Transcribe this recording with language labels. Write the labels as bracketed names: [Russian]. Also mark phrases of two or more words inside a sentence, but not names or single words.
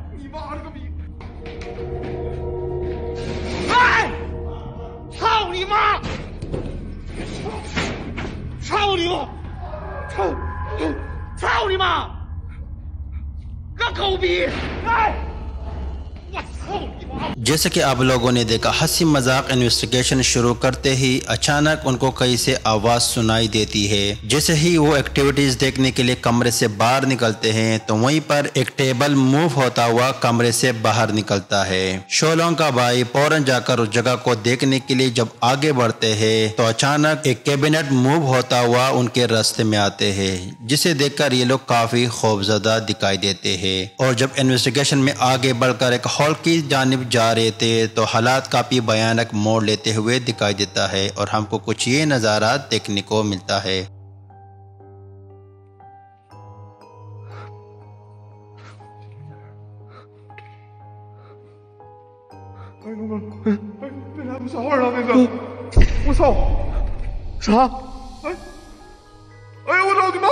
[Chinese] 你妈了个逼！哎，操你妈！操你妈！操你妈！个狗逼！哎，我操你妈！ [Urdu] جیسے کہ آپ لوگوں نے دیکھا، ہنسی مذاق انویسٹیگیشن شروع کرتے ہی اچانک ان کو کہیں سے آواز سنائی دیتی ہے. جیسے ہی وہ ایکٹیویٹیز دیکھنے کے لیے کمرے سے باہر نکلتے ہیں تو وہیں پر ایک [English] table move [Urdu] ہوتا ہوا کمرے سے باہر نکلتا ہے. شولونگ کا بھائی فوراً جا کر اس جگہ کو دیکھنے کے لیے جب آگے بڑھتے ہیں تو اچانک ایک [English] cabinet move [Urdu] ہوتا ہوا ان کے راستے میں آتے ہیں، جسے دیکھ کر یہ لوگ کافی خوفزدہ دکھائی دیتے ہیں. اور جب انویسٹیگیشن میں آگے بڑھ کر ایک ہال کی جانب جا رہے تھے تو حالات کافی بھیانک موڑ لیتے ہوئے دکھائی دیتا ہے اور ہم کو کچھ یہ نظارہ دیکھنے کو ملتا ہے. [Chinese] 哎，哥们，哎，那俩不啥玩意儿啊？那个，我操！啥？哎，哎呀，我操你妈！